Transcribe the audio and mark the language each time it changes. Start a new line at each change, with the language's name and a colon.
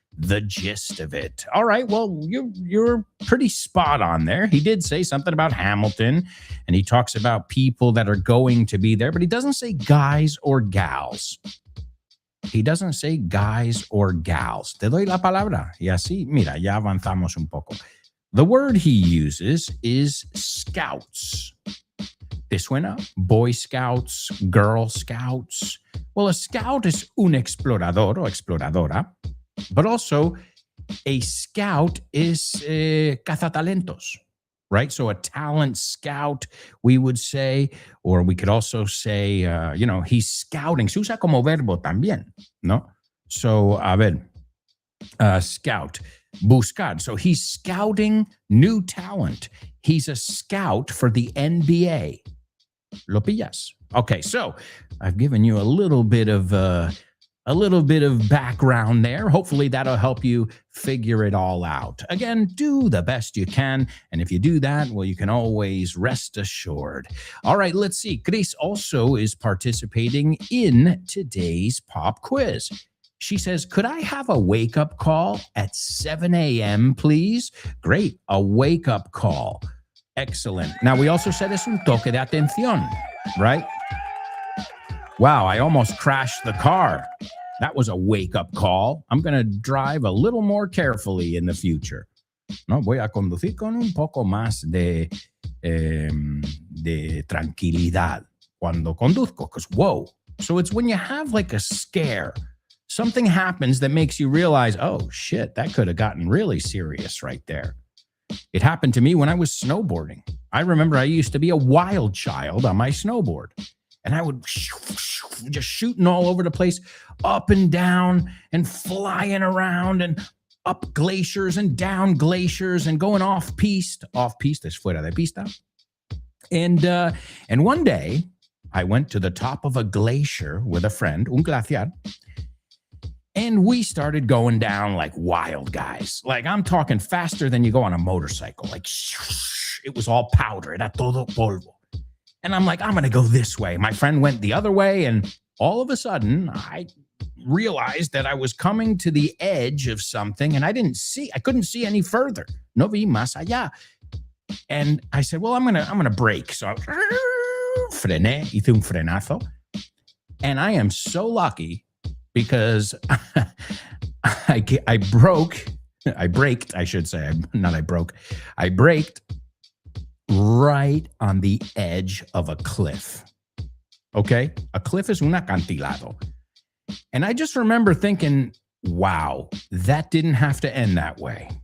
English: the gist of it. All right, well, you're pretty spot on there. He did say something about Hamilton, and he talks about people that are going to be there, but he doesn't say guys or gals. He doesn't say guys or gals.
Spanish: Te doy la palabra. Y así, mira, ya avanzamos un poco.
English: The word he uses is scouts.
Spanish: ¿Te suena?
English: Boy Scouts, Girl Scouts. Well, a scout is
Spanish: un explorador o exploradora,
English: but also a scout is cazatalentos, right? So a talent scout, we would say, or we could also say, he's scouting.
Spanish: Se usa como verbo también, ¿no? So, a ver, scout, buscar.
English: So he's scouting new talent. He's a scout for the NBA.
Spanish: Lo pillas?
English: Okay, so I've given you a little bit of background there. Hopefully that'll help you figure it all out. Again, do the best you can. And if you do that, well, you can always rest assured. All right, let's see. Chris also is participating in today's pop quiz. She says, could I have a wake-up call at 7 a.m., please? Great, a wake-up call. Excellent. Now, we also said
Spanish: es un toque de atención,
English: right? Wow, I almost crashed the car. That was a wake-up call. I'm going to drive a little more carefully in the future.
Spanish: No, voy a conducir con un poco más de tranquilidad cuando conduzco,
English: because whoa. So it's when you have like a scare, something happens that makes you realize, oh shit, that could have gotten really serious right there. It happened to me when I was snowboarding. I remember I used to be a wild child on my snowboard, and I would just shooting all over the place, up and down and flying around and up glaciers and down glaciers and going off piste
Spanish: es fuera de pista.
English: And one day I went to the top of a glacier with a friend,
Spanish: un glaciar,
English: and we started going down like wild guys. Like I'm talking faster than you go on a motorcycle. Like it was all powder.
Spanish: Era todo polvo.
English: And I'm like, I'm going to go this way. My friend went the other way. And all of a sudden, I realized that I was coming to the edge of something and I couldn't see any further.
Spanish: No vi más allá.
English: And I said, well, I'm going to brake. So I
Spanish: frené, hice un frenazo.
English: And I am so lucky because I braked, I should say, I braked right on the edge of a cliff. Okay? A cliff is
Spanish: un acantilado.
English: And I just remember thinking, wow, that didn't have to end that way.